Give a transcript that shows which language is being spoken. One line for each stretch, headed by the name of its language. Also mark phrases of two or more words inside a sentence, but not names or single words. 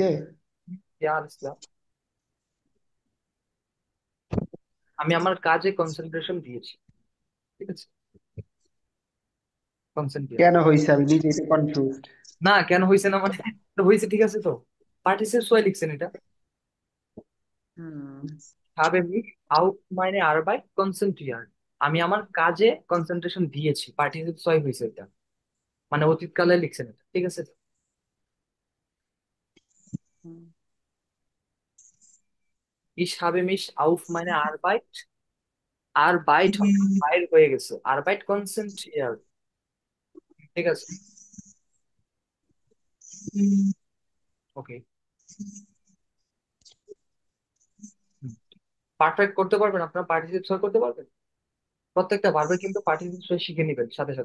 Bangla: ইয়ার ইসলাম, আমি আমার কাজে কনসেন্ট্রেশন দিয়েছি, ঠিক আছে, কনসেন্ট্রিয়ার। কেন হইছে আমি নিজেই তো কনফিউজড। না কেন হয়েছে না মানে, তো হয়েছে ঠিক আছে তো, পার্টিসিপেট ওয়াই লিখছেন এটা। হুম।
German: habe mich auf meine Arbeit konzentriert,
Bangla: আমি আমার কাজে কনসেন্ট্রেশন দিয়েছি, পার্টিসিপেট ওয়াই হয়েছে এটা, মানে অতীতকালে লিখছেন এটা, ঠিক আছে।
German: Ich habe mich auf meine Arbeit, Arbeit
Bangla: বাইর হয়ে গেছে,
German: Arbeit konzentriert,
Bangla: ঠিক আছে, ওকে। পারফেক্ট করতে পারবেন আপনারা, পার্টিসিপেট সই করতে পারবেন, প্রত্যেকটা ভার্বে কিন্তু পার্টিসিপেট সই শিখে নেবেন সাথে সাথে।